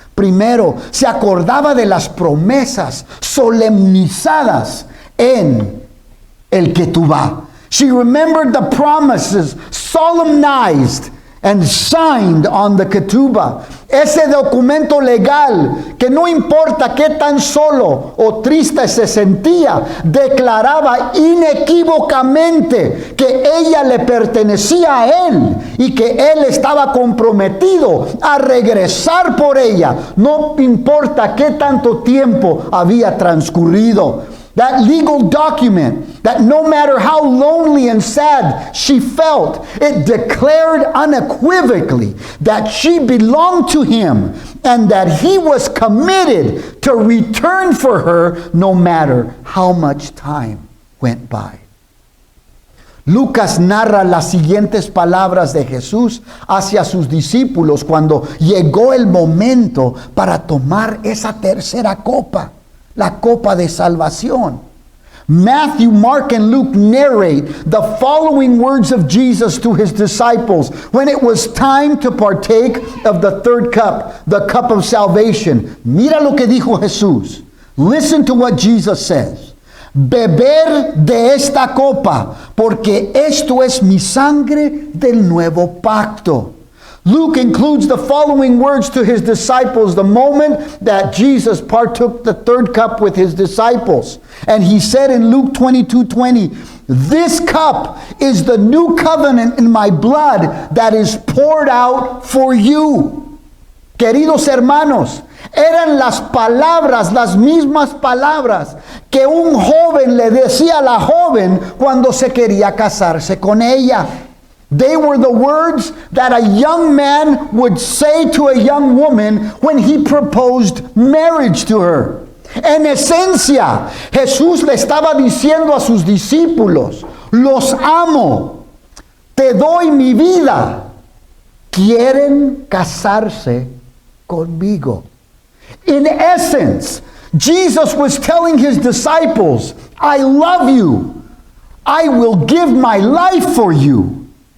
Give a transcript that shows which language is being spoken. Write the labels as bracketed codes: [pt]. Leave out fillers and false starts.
[es] Primero, se acordaba de las promesas solemnizadas en el Ketubá. [en] She remembered the promises solemnized and signed on the Ketubah. [es] Ese documento legal que no importa qué tan solo o triste se sentía, declaraba inequívocamente que ella le pertenecía a él y que él estaba comprometido a regresar por ella, no importa qué tanto tiempo había transcurrido. [en] That legal document, that no matter how lonely and sad she felt, it declared unequivocally that she belonged to him and that he was committed to return for her no matter how much time went by. [es] Lucas narra las siguientes palabras de Jesús hacia sus discípulos cuando llegó el momento para tomar esa tercera copa. La copa de salvación. [en] Matthew, Mark, and Luke narrate the following words of Jesus to his disciples when it was time to partake of the 3rd cup, the cup of salvation. [es] Mira lo que dijo Jesús. [en] Listen to what Jesus says. [es] Beber de esta copa, porque esto es mi sangre del nuevo pacto. [en] Luke includes the following words to his disciples the moment that Jesus partook the 3rd cup with his disciples. And he said in Luke 22:20, "This cup is the new covenant in my blood that is poured out for you." [es] Queridos hermanos, eran las palabras, las mismas palabras que un joven le decía a la joven cuando se quería casarse con ella. [en] They were the words that a young man would say to a young woman when he proposed marriage to her. [es] En esencia, Jesús le estaba diciendo a sus discípulos, los amo, te doy mi vida. ¿Quieren casarse conmigo? [en] In essence, Jesus was telling his disciples, I love you. I will give my life for you.